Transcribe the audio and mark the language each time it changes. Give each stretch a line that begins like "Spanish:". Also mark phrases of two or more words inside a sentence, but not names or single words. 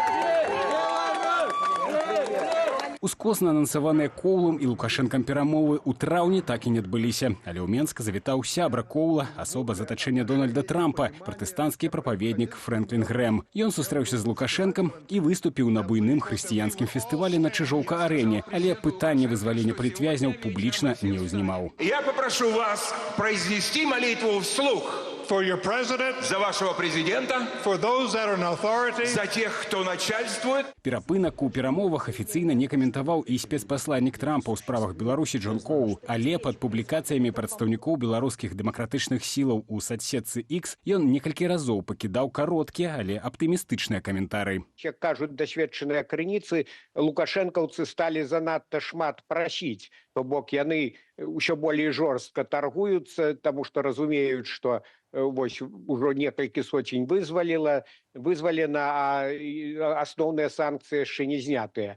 Belarusian: Ускосна анансаваныя Коулам і Лукашэнкам перамовы ў траўні так і не адбыліся. Але ў Менск завітаў сябра Коула, асоба з атачэння Дональда Трампа, пратэстанцкі прапаведнік Фрэнклін Грэм. Ён сустрэўся з Лукашэнкам і выступіў на буйным хрысціянскім фестывалі на Чыжоўка-арэне, але пытанне вызвалення палітвязняў публічна не ўзнімаў.
Russian: Я попрошу вас произнести молитву вслух.
English: For your president,
Russian: за вашего президента,
English: for those that are in authority,
Russian: за тех, кто начальствует.
Belarusian: Перапынак у перамовах афіцыйна не каментаваў і спецпасланнік Трампа ў справах Беларусі Джон Коул, але пад публікацыямі прадстаўнікоў беларускіх дэмакратычных сілаў у соцсетцы X ён некалькі разоў пакідаў кароткія, але аптымістычныя каментары. Як кажуць дасведчаныя крыніцы, лукашэнкаўцы сталі занадта шмат прасіць, то бок яны ўсё болей жорстка таргуюцца, таму што разумеюць, што вось ужо некалькі соцень вызвалена, а асноўныя санкцыі яшчэ не знятыя.